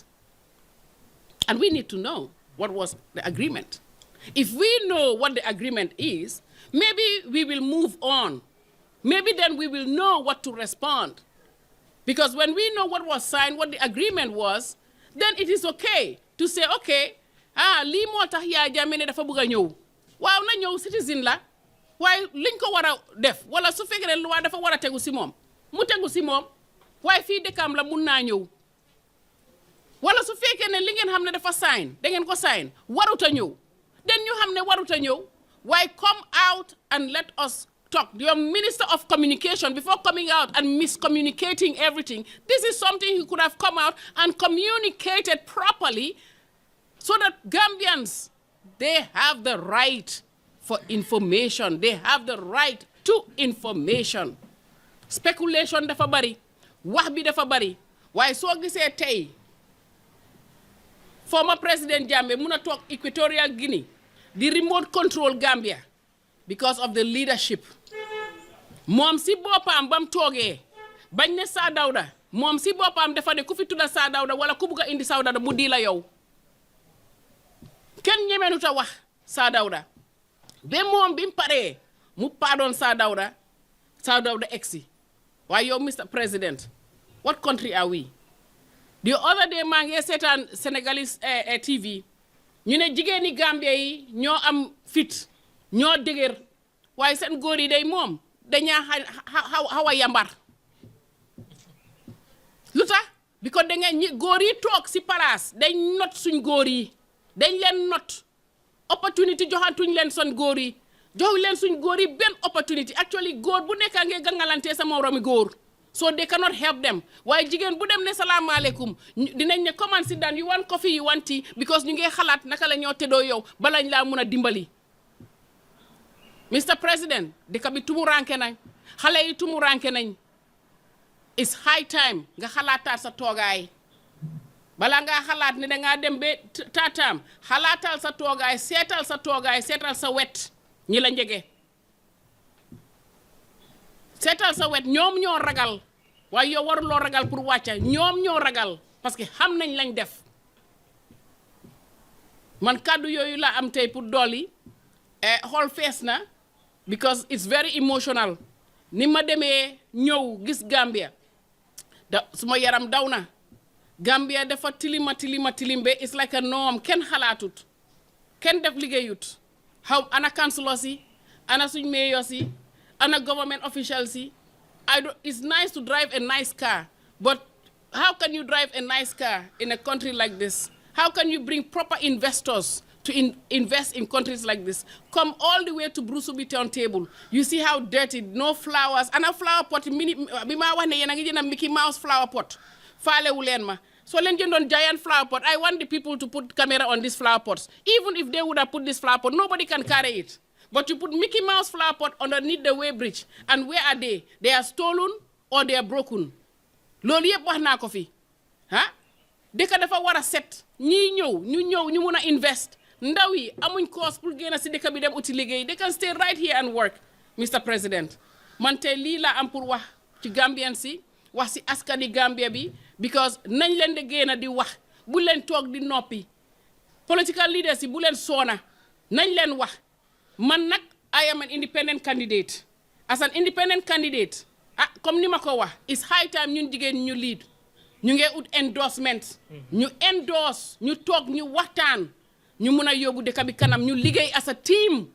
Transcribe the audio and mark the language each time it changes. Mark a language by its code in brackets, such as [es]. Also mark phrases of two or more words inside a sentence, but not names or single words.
[en] And we need to know what was the agreement. If we know what the agreement is, maybe we will move on. Maybe then we will know what to respond. Because when we know what was signed, what the agreement was, then it is okay to say, [wo] okay, lii moo tax Yaya Jammeh ne dafa bëgg a ñëw waaw na ñëw citizen la waaye liñ ko war a def wala su fekkee ne loi dafa war a tegu si moom mu tegu si moom waaye fii dëkkam la mun naa ñëw wala su fekkee ne li ngeen xam ne dafa sign da ngeen ko sign warut a ñëw. [en] Then you have [wo] waruta ñëw. [en] Why come out and let us talk? Your Minister of Communication, before coming out and miscommunicating everything, this is something he could have come out and communicated properly so that Gambians, they have the right for information. They have the right to information. [wo] Speculation dafa bari, wax bi dafa bari. [en] Why so [wo] gisee tey [en] former President Jammeh [wo] mun a toog [en] Equatorial Guinea di remote control Gambia because of the leadership. [wo] Moom si boppam bam toogee bañ ne Saa Dawda moom si boppam dafa ne ku fi tudda Saa Dawda wala ku bugg a indi Saa Dawda mu di la yow kenn ñemeenu ta wax Saa Dawda ba moom bi mu paree mu pardon Saa Dawda exi waaye yow Mr. [en] President, what country are we? [wo] The other day maa ngi seetaan [en] Senegalese TV [wo] ñu ne jigéeni Gambia yi ñoo am fit ñoo dëgër waaye seen góor yi day moom dañaa xaw a yambar lu tax because da ngeen góor yi toog si palaas dañ not suñ góor yi dañ leen not opportunity joxantuñ leen son góor yi joxuñ leen suñ góor yi benn [en] opportunity actually [wo] góor bu nekka ngee gangalante sa moromi góor. [en] So they cannot help them. [wo] Why jigen bu dem ne [ar] salaam alaikum [wo] dinañ ne [en] come and sit down, you want coffee, you want tea, because [wo] ñu ngi xalaat naka la ñoo teddoo yow balañ laa mun a dimbali. [en] Mr. [wo] President, dëkk bi tumuranke nañ xale yi tumuranke nañ. [en] It's high time [wo] nga xalaataat sa toogaay bala nga xalaat ne da ngaa dem ba taataam xalaatal sa toogaay seetal sa wet ñi la njege. seetal sa wet ñoom ñoo ragal waaye yow waruloo ragal pour wàcca ñoom ñoo ragal [fr] parce que [wo] xam nañ lañ def man kàddu yooyu la am tey pour dolli xool fees na [en] because it's very emotional [wo] ni ma demee ñëw gis Gambia suma yaram daw na Gambia dafa tilim be [en] it's like a norm [wo] kenn xalaatut kenn def liggéeyut ana councilors yi ana suñ mayors yi ana [en] government officials [wo] yi [en] it's nice to drive a nice car but how can you drive a nice car in a country like this? How can you bring proper investors to invest in countries like this? Come all the way to Brusubi turntable. You see how dirty, no flowers. And a flower pot, Mickey Mouse flower pot. So let's on giant flower pot. I want the people to put camera on these flower pots. Even if they would have put this flower pot, nobody can carry it. But you put Mickey Mouse flower pot underneath the weighbridge. And where are they? They are stolen or they are broken. [wo] Loolu yëpp wax naa ko fi dëkk dafa war a set ñii ñëw ñu mun a invest ndaw yi amuñ course pour génn si dëkk bi dem uti liggéey [en] they can stay right here and work [wo] Mr. President man tey lii laa am pour wax ci Gambian si wax si askani Gambia bi because nañ leen de génn di wax bu leen toog di noppi [en] political leaders [wo] yi bu leen soona nañ leen wax man nag [en] I am an independent candidate as an independent candidate [wo] comme ni ma ko wax [en] it's high time [wo] ñun jigéen ñu lead ñu ngi ut endorsement ñu endorse ñu toog ñu waxtaan ñu mun a yóbbu dëkk bi kanam ñu liggéey [en] as a team